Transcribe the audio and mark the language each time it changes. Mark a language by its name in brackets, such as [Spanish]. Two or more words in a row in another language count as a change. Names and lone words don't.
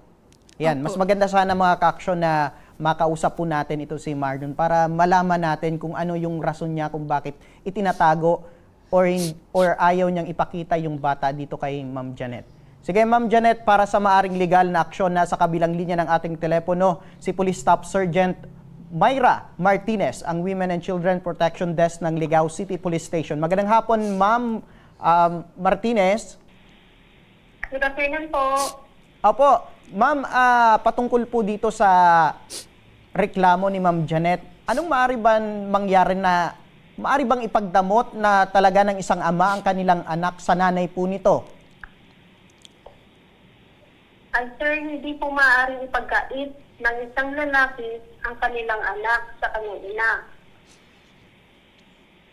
[Filipino] Yan, mas maganda sana mga ka-aksyon na makausap po natin ito si Marlon para malaman natin kung ano yung rason niya kung bakit itinatago or ayaw niyang ipakita yung bata dito kay Ma'am Janet. Sige, Ma'am Janet, para sa maaring legal na aksyon na sa kabilang linya ng ating telepono, si Police Staff Sergeant Myra Martinez, ang Women and Children Protection Desk ng Ligao City Police Station. Magandang hapon, Ma'am Martinez. [English] Good afternoon po. [Filipino] Opo, Ma'am, patungkol po dito sa reklamo ni Ma'am Janet, anong maaari bang ipagdamot na talaga ng isang ama ang kanilang anak sa nanay po nito? Sir, hindi po maaaring ipagkait ng isang lalaki ang kanilang anak sa kanyang ina.